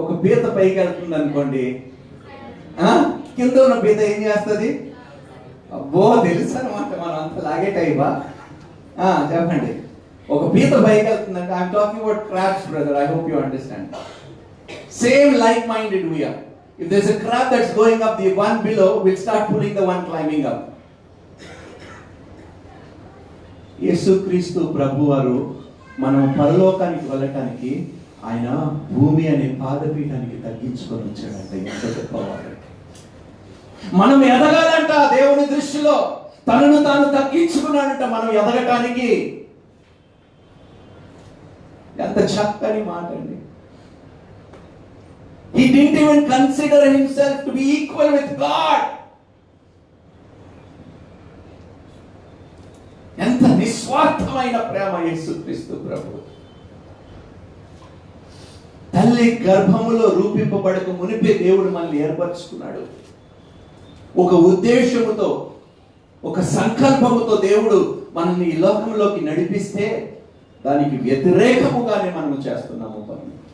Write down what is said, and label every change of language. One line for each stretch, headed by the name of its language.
Telugu: ఒక పీత పైకి వెళ్తుంది అనుకోండి, కింద ఉన్న పీత ఏం చేస్తుంది? అబ్బో తెలుసు అనమాట, మనం అంత లాగే టైపా? చెప్పండి. ఒక పీత పైకి వెళ్తుందంటే
English: I'm talking about crabs brother, I hope you understand. Same like minded we are. If there's a crab that's going up, the one below will start pulling the one climbing up.
Telugu: యేసుక్రీస్తు ప్రభువారు మనం పరలోకానికి వెళ్ళటానికి ఆయన భూమి అనే పాదపీఠానికి తగ్గించుకొని వచ్చాడంట. ఎంత గొప్పవాడు! మనం ఎదగాలంట దేవుని దృష్టిలో. తనను తాను తగ్గించుకున్నాడంట మనం ఎదగటానికి. ఎంత చక్కని మాట అండి.
English: He didn't even consider himself to be equal with God.
Telugu: ఎంత నిస్వార్థమైన ప్రేమ యేసుక్రీస్తు ప్రభు. తల్లి గర్భములో రూపింపబడక మునిపే దేవుడు మనల్ని ఏర్పరచుకున్నాడు. ఒక ఉద్దేశముతో, ఒక సంకల్పముతో దేవుడు మనల్ని ఈ లోకంలోకి నడిపిస్తే దానికి వ్యతిరేకముగానే మనం చేస్తున్నాము పని.